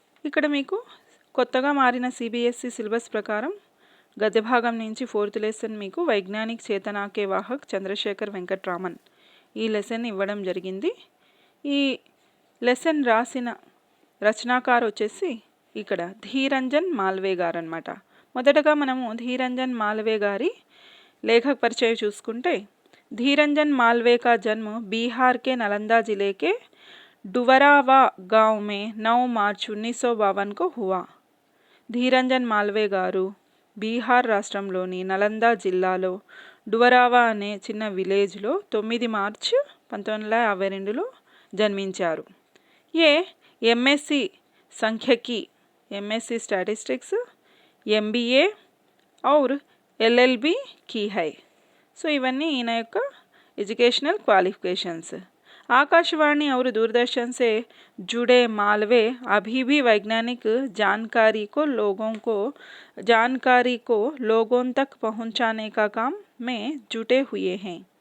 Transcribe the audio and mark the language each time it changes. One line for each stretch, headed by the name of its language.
Telugu: ఇక్కడ మీకు కొత్తగా మారిన సిబిఎస్ఈ సిలబస్ ప్రకారం గద్య భాగం నుంచి 4th లెసన్ మీకు వైజ్ఞానిక్ చేతనా కే వాహక్ చంద్రశేఖర్ వెంకట్రామన్ ఈ లెసన్ ఇవ్వడం జరిగింది. ఈ లెసన్ రాసిన రచనాకారు వచ్చేసి ఇక్కడ ధీరంజన్ మాల్వే గారు అనమాట. మొదటగా మనము ధీరంజన్ మాల్వే గారి లేఖక పరిచయం చూసుకుంటే,
Hindi: धीरंजन मालवे का जन्म बिहार के नालंदा जिले के डुवरावा गांव में 9 मार्च 1952 को हुआ.
Telugu: ధీరంజన్ మాల్వే గారు బీహార్ రాష్ట్రంలోని నలందా జిల్లాలో డువరావా అనే చిన్న విలేజ్లో 9 మార్చి 1952లో జన్మించారు.
Hindi: ఏ ఎంఎస్సి సంఖ్యకి, ఎంఎస్సి స్టాటిస్టిక్స్, ఎంబీఏ और एलएलबी की है.
Telugu: సో ఇవన్నీ ఈయన యొక్క
English: Educational qualifications.
Hindi: आकाशवाणी और दूरदर्शन से जुड़े मालवे अभी भी वैज्ञानिक जानकारी को लोगों तक पहुंचाने का काम में जुटे हुए हैं.